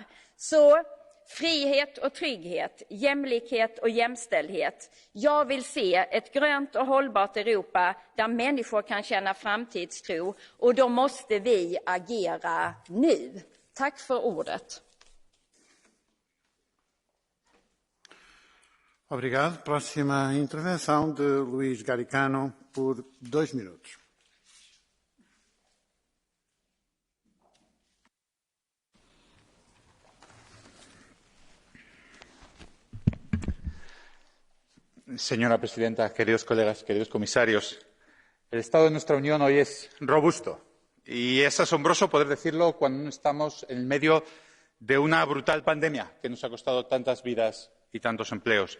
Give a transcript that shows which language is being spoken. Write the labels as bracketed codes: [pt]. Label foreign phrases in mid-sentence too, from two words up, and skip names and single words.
[sv] Så frihet och trygghet, jämlikhet och jämställdhet. Jag vill se ett grönt och hållbart Europa där människor kan känna framtidstro och då måste vi agera nu. Tack för ordet. [pt] Obrigado. Próxima intervenção de Luís Garicano por 2 minutos. [es] Señora presidenta, queridos colegas, queridos comisarios, el estado de nuestra Unión hoy es robusto y es asombroso poder decirlo cuando estamos en medio de una brutal pandemia que nos ha costado tantas vidas y tantos empleos.